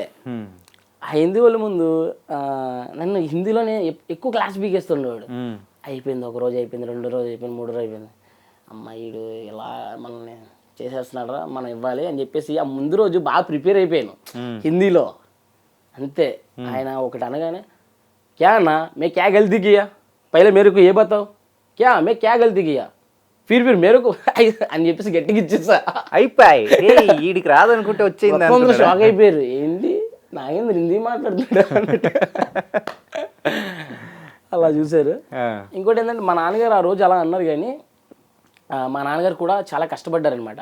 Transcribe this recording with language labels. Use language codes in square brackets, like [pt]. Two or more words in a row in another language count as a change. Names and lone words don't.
[te] ఆ హిందీ వాళ్ళ ముందు నన్ను హిందీలోనే ఎక్కువ క్లాస్ పీకేస్తుండేవాడు. అయిపోయింది, ఒక రోజు అయిపోయింది, 2 రోజు అయిపోయింది, 3 రోజు అయిపోయింది, అమ్మాయిడు ఇలా మనల్ని చేసేస్తున్నాడరా, మనం ఇవ్వాలి అని చెప్పేసి ఆ ముందు రోజు బాగా ప్రిపేర్ అయిపోయాను హిందీలో. అంతే, ఆయన ఒకటి అనగానే [hi] क्या अन्ना मैं क्या गलती किया, पहले मेरको ये बताओ, क्या मैं क्या गलती किया, फिर मेरको [te] అని చెప్పేసి గట్టిగా ఇచ్చేసా. అయిపోయి వీడికి రాదనుకుంటే వచ్చేది. షాక్ అయిపోయారు, ఏంటి నాగేంద్ర హిందీ మాట్లాడుతున్నాడు అన్నట్టు అలా చూశారు. ఇంకోటి ఏంటంటే మా నాన్నగారు ఆ రోజు అలా అన్నారు, కానీ మా నాన్నగారు కూడా చాలా కష్టపడ్డారనమాట.